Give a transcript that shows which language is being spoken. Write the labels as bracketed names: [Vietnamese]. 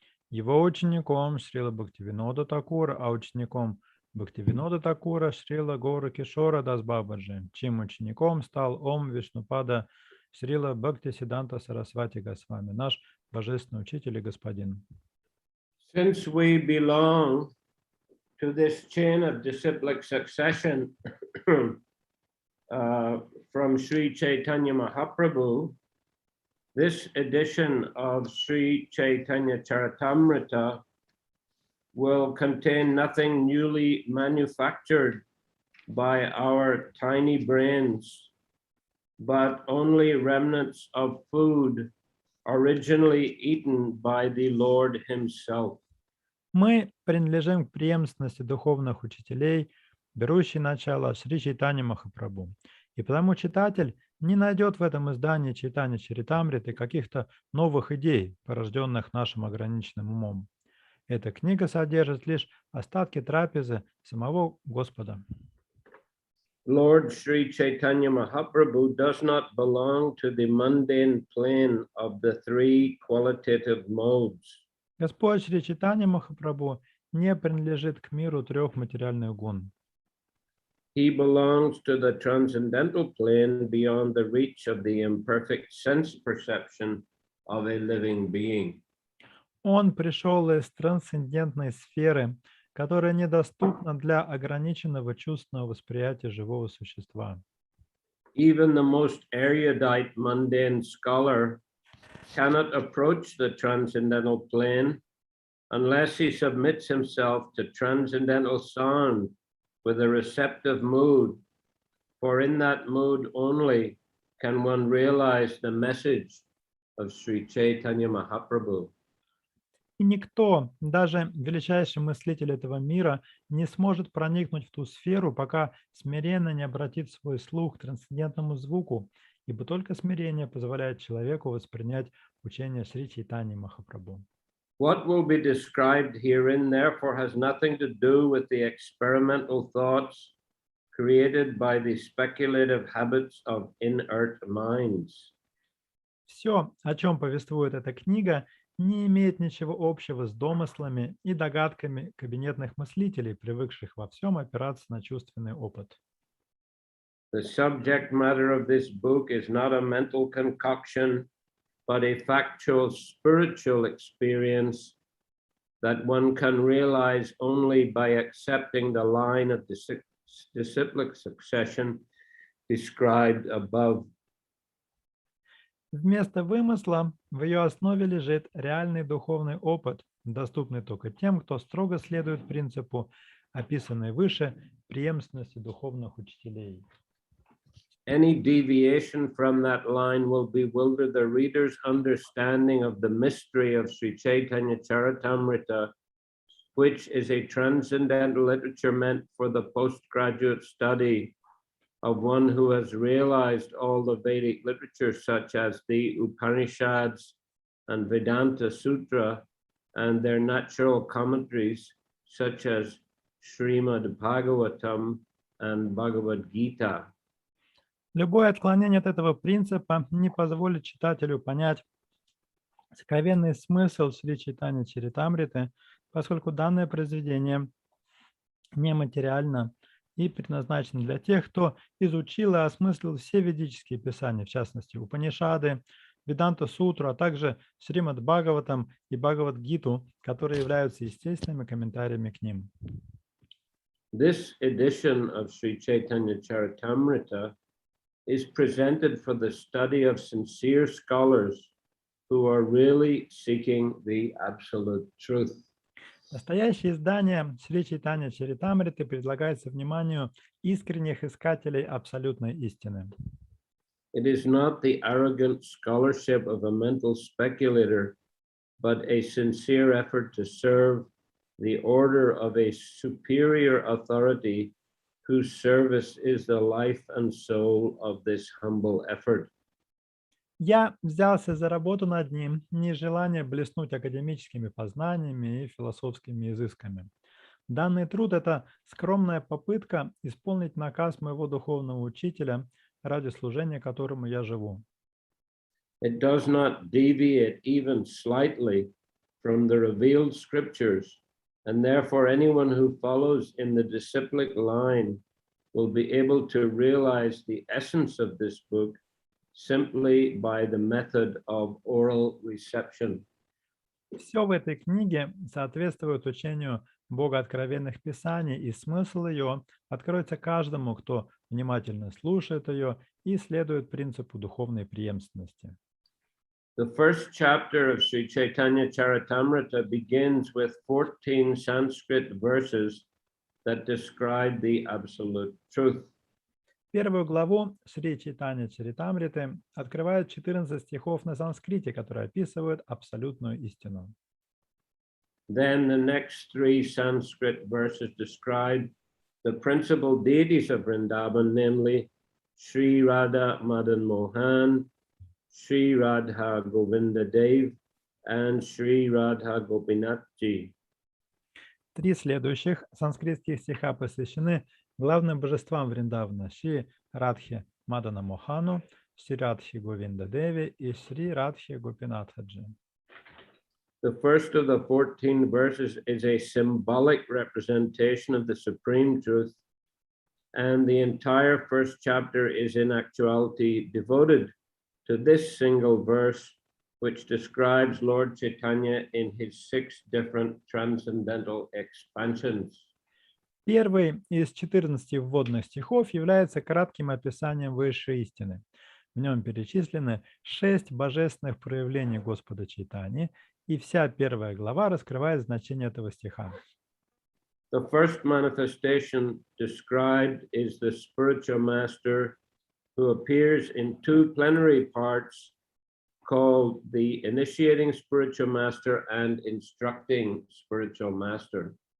[Russian] Его учеником Шрила Бхактивинода Такура, а учеником Бхактивинода Такура Шрила Гора Кишора Дас Бабаджи, чьим учеником стал Ом Вишнупада Шрила Бхакти Сиддханта Сарасвати Госвами, наш божественный учитель и господин. [English] Since we belong to this chain of disciplic succession from Shri Chaitanya Mahaprabhu, this edition of Shri Chaitanya Charitamrita will contain nothing newly manufactured by our tiny brains, but only remnants of food originally eaten by the Lord himself. [Russian] Мы принадлежим к преемственности духовных учителей, берущей начало Шри Чайтаньи Махапрабху. И потому читатель не найдет в этом издании Чайтанья Чаритамриты каких-то новых идей, порожденных нашим ограниченным умом. Эта книга содержит лишь остатки трапезы самого Господа. [English] Lord Shri Chaitanya Mahaprabhu does not belong to the mundane plane of the three qualitative modes. [Russian] Господь Шри Чайтанья Махапрабху не принадлежит к миру трех материальных гун. [English] He belongs to the transcendental plane beyond the reach of the imperfect sense perception of a living being. [Russian] Он пришел из трансцендентной сферы, которая недоступна для ограниченного чувственного восприятия живого существа. [English] Even the most erudite mundane scholar cannot approach the transcendental plane unless he submits himself to transcendental sound with a receptive mood, for in that mood only can one realize the message of Shri Chaitanya Mahaprabhu. [Russian] И никто, даже величайший мыслитель этого мира, не сможет проникнуть в ту сферу, пока смиренно не обратит свой слух к трансцендентному звуку, ибо только смирение позволяет человеку воспринять учение Шри Чайтаньи Махапрабху. [English] What will be described herein, therefore, has nothing to do with the experimental thoughts created by the speculative habits of inert minds. [Russian] Все, о чем повествует эта книга, не имеет ничего общего с домыслами и догадками кабинетных мыслителей, привыкших во всем опираться на чувственный опыт. [English] The subject matter of this book is not a mental concoction, but a factual spiritual experience that one can realize only by accepting the line of disciplic succession described above. [Russian] Вместо вымысла в ее основе лежит реальный духовный опыт, доступный только тем, кто строго следует принципу, описанной выше, преемственности духовных учителей. [English] Any deviation from that line will bewilder the reader's understanding of the mystery of Shri Chайтанья Чаритамрита, which is a transcendental literature meant for the postgraduate study of one who has realized all the Vedic literature, such as the Upanishads and Vedanta Sutra, and their natural commentaries, such as Srimad Bhagavatam and Bhagavad Gita. [Russian] Любое отклонение от этого принципа не позволит читателю понять сокровенный смысл Шри Чайтаньи Чаритамриты, поскольку данное произведение нематериально и предназначено для тех, кто изучил и осмыслил все ведические писания, в частности, Упанишады, Веданта Сутру, а также Шримад Бхагаватам и Бхагавад Гиту, которые являются естественными комментариями к ним. [English] This edition of Shri Chaitanya Charitamrita is presented for the study of sincere scholars who are really seeking the absolute truth. [Russian] Настоящее издание Шри Чайтанья Чаритамриты предлагается вниманию искренних искателей абсолютной истины. [English] It is not the arrogant scholarship of a mental speculator, but a sincere effort to serve the order of a superior authority whose service is the life and soul of this humble effort. [Russian] Я взялся за работу над ним, не из желания блеснуть академическими познаниями и философскими изысками. Данный труд – это скромная попытка исполнить наказ моего духовного учителя, ради служения которому я живу. [English] It does not deviate even slightly from the revealed scriptures, and therefore anyone who follows in the disciplic line will be able to realize the essence of this book simply by the method of oral reception. [Russian] Все в этой книге соответствует учению Бога откровенных Писаний, и смысл ее откроется каждому, кто внимательно слушает ее и следует принципу духовной преемственности. [English] The first chapter of Shri Chaitanya Charitamrita begins with 14 Sanskrit verses that describe the absolute truth. [Russian] Первую главу Шри Чайтанья Чаритамриты открывает 14 стихов на санскрите, которые описывают абсолютную истину. [English] Then the next 3 Sanskrit verses describe the principal deities of Vrindavan, namely Sri Radha Madan Mohan, Sri Radha Govinda Dev, and Sri Radha Gopinath Ji. [Russian] 3 следующих санскритских стиха посвящены главным божествам Вриндавана: Шри Радхе Мадана Мохану, Шри Радхе Говинда Деви и Шри Радхе Гопинатхаджи. [English] The first of the 14 verses is a symbolic representation of the supreme truth, and the entire first chapter is in actuality devoted to this single verse, which describes Lord Chaitanya in his 6 different transcendental expansions. [Russian] Первый из 14 вводных стихов является кратким описанием высшей истины. В нем перечислены 6 божественных проявлений Господа Чайтаньи, И вся первая глава раскрывает значение этого стиха. [English] The first manifestation described is the spiritual master who appears in two plenary parts called the initiating spiritual master and instructing spiritual master.